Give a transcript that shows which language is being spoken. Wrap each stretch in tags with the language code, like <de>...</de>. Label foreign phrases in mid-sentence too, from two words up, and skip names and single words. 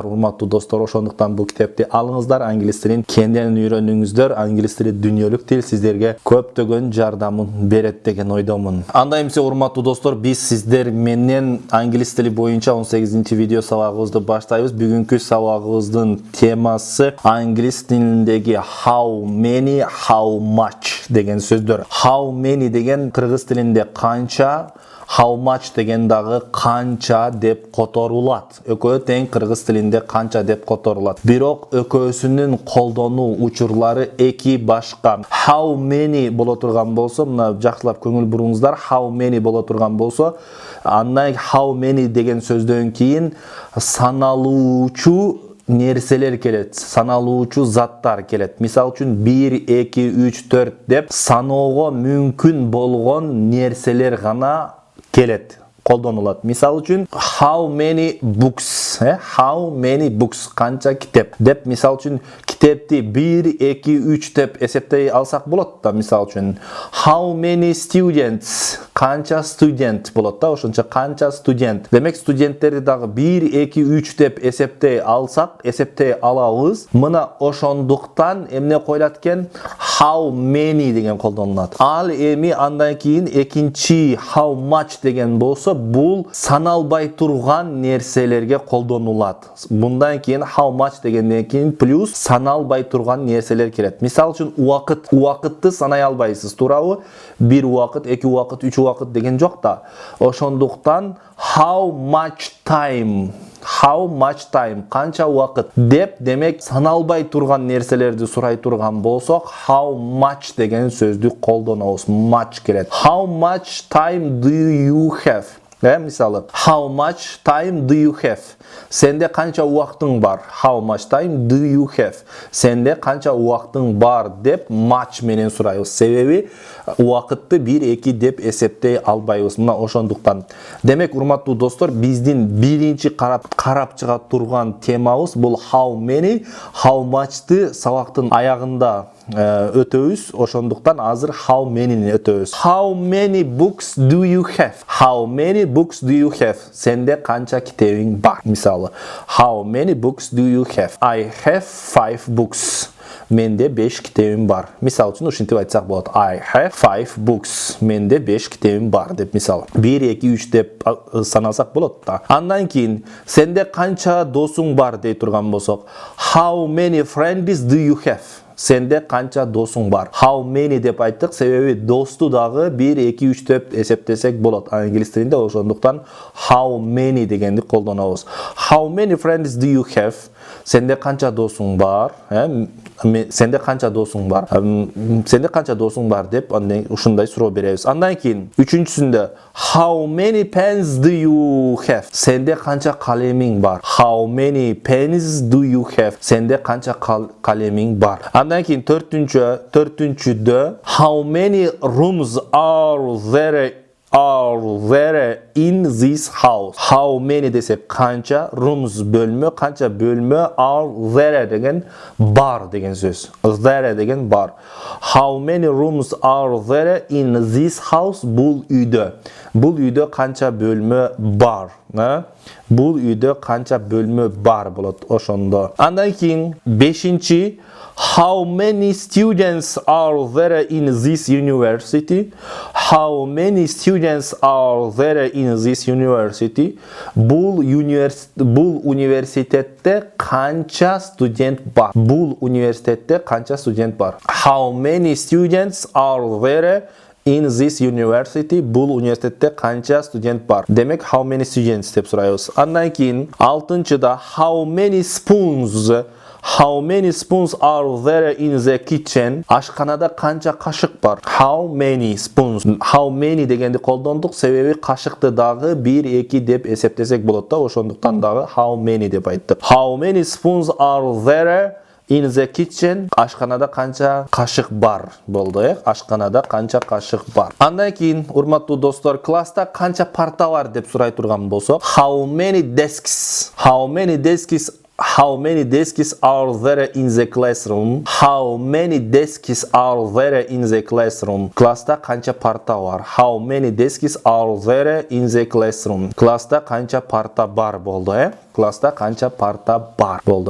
<ky>Урматтуу достор, ошондуктан бул китепти алыңыздар, англис тилин кеңден үйрөнүңүздөр. Англис тили дүнйөлүк тил, сиздерге көптөгөн жардамын берет деген ойдомун. Анда эмесе, урматтуу достор, биз сиздер менен англис тили боюнча 18-чи видео сабагыбызды баштайбыз. Бүгүнкү сабагыбыздын темасы англис тилиндеги</ky> <en>how many, how much</en> <ky>деген сөздөр.</ky> <en>How many</en> <ky>деген кыргыз тилинде канча,</ky> <en>how much</en> <ky>деген дагы канча деп которулат. Экөө тең кыргыз тилинде канча деп которулат. Бирок экөөсүнүн колдонуу учурлары эки башка.</ky> <en>How many</en> <ky>боло турган болсо, мына жакшылап көңүл буруңуздар,</ky> <en>how many</en> <ky>боло турган болсо, андан</ky> <en>how many</en> <ky>деген сөздөн кийин саналуучу нерселер келет, саналуучу заттар келет. Мисал үчүн 1, 2, 3, 4 деп саноого мүмкүн болгон нерселер гана келет, колдонулат. Мисал үчүн</ky> <en>how many books, how many books,</en> <ky>канча китеп деп, мисал үчүн китепти 1, 2, 3 деп эсептей алсак болот да. Мисал үчүн</ky> <en>how many students,</en> <ky>канча студент болот да, ошончо канча студент. Демек студенттерди дагы 1, 2, 3 деп эсептей алсак, эсептей алабыз. Мына ошондуктан эмне коюлат экен?</ky> <en>How many</en> <ky>деген колдонулат. Ал эми андан кийин экинчи</ky> <en>how much</en> <ky>деген болсо, бул саналбай турган нерселерге колдонулат. Мындан кийин</ky> <en>how much</en> <ky>дегенден кийин плюс саналбай турган нерселер келет. Мисал үчүн убакыт, убакытты санай албайсыз, туурабы? 1 убакыт, 2 убакыт, 3 убакыт деген жок да.</ky> <en>Ошондуктан how much time, how much time,</en> <ky>канча убакыт деп, демек саналбай турган нерселерди сурай турган болсок,</ky> <en>how much</en> <ky>деген сөздү колдонобуз. Much келет.</ky> <en>How much time do you have? Мисалы, how much time do you have?</en> <ky>Сенде канча убактың бар?</ky> <en>How much time do you have?</en> <ky>Сенде канча убактың бар деп much менен сурайбыз. Себеби убакытты 1, 2 деп эсептей албайбыз. Мына ошондуктан. Демек, урматтуу достор, биздин биринчи карап чыга турган темабыз бул</ky> <en>how many, how much'ты</en> <ky>сабактын аягында өтөбүз. Ошондуктан азыр</ky> <en>how many'ни</en> <ky>өтөбүз.</ky> <en>How many books do you have? How many books do you have?</en> <ky>Сенде канча китебиң бар? Мисалы,</ky> <en>how many books do you have? I have 5 books.</en> <ky>Менде 5 китебим бар. Мисал үчүн ушинтип айтсак болот.</ky> <en>I have 5 books.</en> <ky>Менде 5 китебим бар деп, мисалы. 1, 2, 3 деп санасак болот да. Андан кийин сенде канча досуң бар дей турган болсок,</ky> <en>how many friends do you have?</en> <ky>Сенде канча досуң бар?</ky> <en>How many</en> <ky>деп айттык, себеби досту дагы 1, 2, 3 деп эсептесек болот англис тилинде. Ошондуктан</ky> <en>how many</en> <ky>дегенди колдонобуз.</ky> <en>How many friends do you have?</en> <ky>Сенде канча досуң бар? Сенде канча досуң бар? Сенде канча досуң бар деп ушундай суроо беребиз. Андан кийин үчүнчүсүндө</ky> <en>how many pens do you have?</en> <ky>Сенде канча калемиң бар?</ky> <en>How many pens do you have?</en> <ky>Сенде канча калемиң бар? Андан кийин төртүнчүдө</ky> <en>how many rooms are there in this house? How many</en> <ky>десек канча, rooms бөлмө, канча бөлмө,</ky> <en>are there</en> <ky>деген бар деген сөз. There деген бар.</ky> <en>How many rooms are there in this house?</en> <ky>Бул үйдө. Бул үйдө канча бөлмө бар? Бул үйдө канча бөлмө бар болот ошондо. Андан кийин бешинчи</ky> <en>how many students are there in this university? How many students are there in this university?</en> <ky>Бул университетте канча студент бар? Бул университетте канча студент бар?</ky> <en>How many students are there in this university?</en> <ky>Бул университетте канча студент бар? Демек,</ky> <en>how many students</en> <ky>деп сурайбыз. Андан кийин алтынчыда</ky> <en>how many spoons How many spoons are there in the kitchen?</en> <ky>Ашханада канча кашык бар?</ky> <en>How many spoons? How many</en> <ky>дегенди колдондук, себеби кашыкты дагы 1-2 деп эсептесек болот да, ошондуктан дагы</ky> <en>how many</en> <ky>деп айттык.</ky> <en>How many spoons are there in the kitchen?</en> <ky>Ашханада канча кашык бар болду, Ашханада канча кашык бар. Андан кийин, урматтуу достор, класста канча парта бар деп сурай турган болсок,</ky> <en>how many desks? How many desks are there in the classroom? How many desks are there in the classroom?</en> <ky>Класста канча парта бар?</ky> <en>How many desks are there in the classroom?</en> <ky>Класста канча парта бар болду, Класста канча парта бар болду.</ky>